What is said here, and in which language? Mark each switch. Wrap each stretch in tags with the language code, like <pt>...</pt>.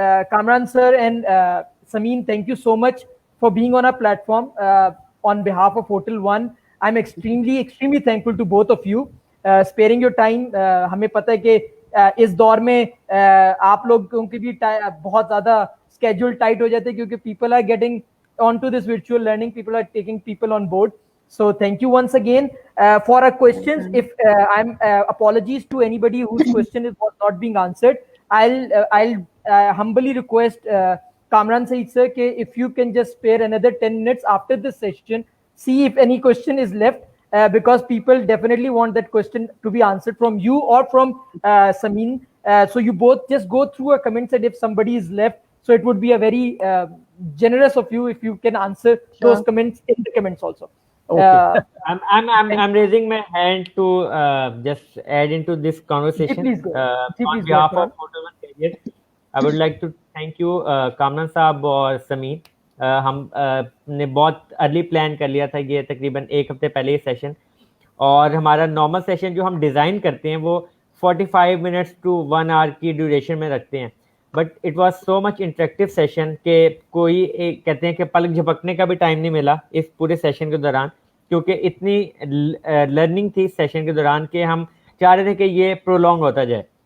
<en>Kamran sir and Sameen, thank you so much for being on our platform. On behalf of Hotel One, I'm extremely thankful to both of you, sparing your time.</en> <hi>हमें पता है कि इस दौर में आप लोगों की भी बहुत ज़्यादा schedule tight हो जाते हैं, क्योंकि people are getting onto this virtual learning, people are taking people on board.</hi> <en>So thank you once again for our questions. If I'm apologies to anybody whose question was not being answered. I'll humbly request Kamran Saeed sir, if you can just spare another 10 minutes after this session, see if any question is left, because people definitely want that question to be answered from you or from Sameen. So you both just go through a comment, and if somebody is left, so it would be a very generous of you if you can answer those comments in the comments also. Okay. I'm raising my hand to just add into this conversation. Please go. On behalf of Hotel One Career, I would like to thank you, Kamran साहब और समीर.</en> <hi>हम ने बहुत early plan कर लिया था, ये तकरीबन एक हफ्ते पहले ये सेशन, और हमारा नॉर्मल सेशन जो हम डिज़ाइन करते हैं वो 45 मिनट्स टू 1 आवर की ड्यूरेशन में रखते हैं. But it was so much interactive session कि कोई एक कहते हैं कि पलक झपकने का भी टाइम नहीं मिला इस पूरे सेशन के दौरान, क्योंकि इतनी लर्निंग थी सेशन के दौरान कि हम चाह रहे थे कि ये प्रोलॉन्ग होता जाए.</hi>